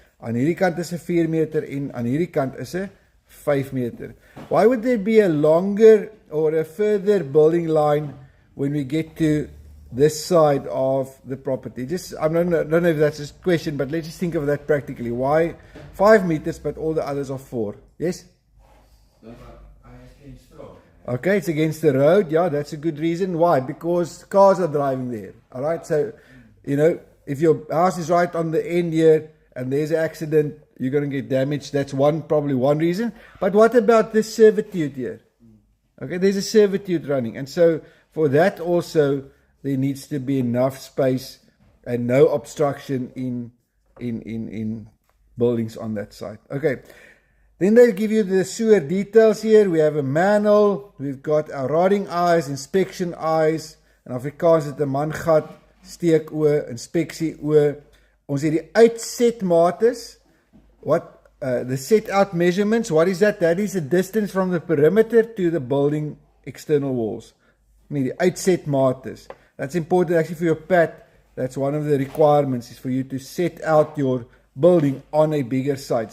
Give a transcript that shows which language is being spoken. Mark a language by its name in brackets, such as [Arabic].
[Afrikaans] Aan hierdie kant is 'n 4 meter en aan hierdie kant is 'n 5 meter. [English] Why would there be a longer or a further building line when we get to this side of the property? I don't know if that's a question, but let's just think of that practically. Why 5 meters, but all the others are 4? Yes? Okay, it's against the road. Yeah, that's a good reason. Why? Because cars are driving there. All right, so, you know, if your house is right on the end here and there's an accident, you're going to get damaged. That's probably one reason. But what about this servitude here? Okay, there's a servitude running. And so for that also, there needs to be enough space and no obstruction in buildings on that site. Okay. Then they give you the sewer details here. We have a manhole. We've got our rotting eyes, inspection eyes. [Afrikaans] En Afrikaans het 'n mangat, steekoe, inspeksie oë. Ons het die uitsetmates. [English] The set out measurements, what is that? That is the distance from the perimeter to the building external walls. [Afrikaans] Die uitsetmates. [English] That's important actually for your PAT. That's one of the requirements, is for you to set out your building on a bigger site.